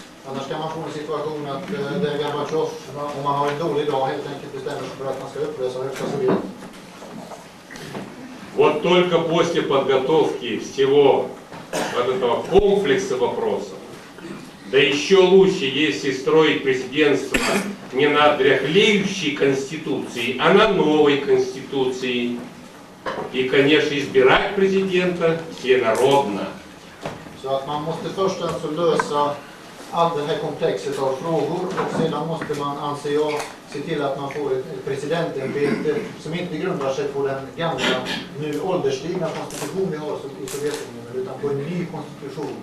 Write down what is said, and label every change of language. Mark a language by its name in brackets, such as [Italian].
[Swedish] Annars kan man få en situation att där Gorbatjov, om man har en dålig dag, helt enkelt bestämmer sig för att man ska upplösa Högsta Sovjet. [Russian] Вот только после подготовки всего вот этого комплекса вопросов, да еще лучше, если строить президентство не на дряхлеющей конституции, а на новой конституции. И, конечно, избирать президента всенародно. [Swedish] Så att man måste först alltså lösa all det här komplexet av frågor och sedan måste man, anser jag, se till att man får ett presidentämbete som inte grundar sig på den gamla, nu ålderstigna konstitution vi har i Sovjetunionen utan på en ny konstitution.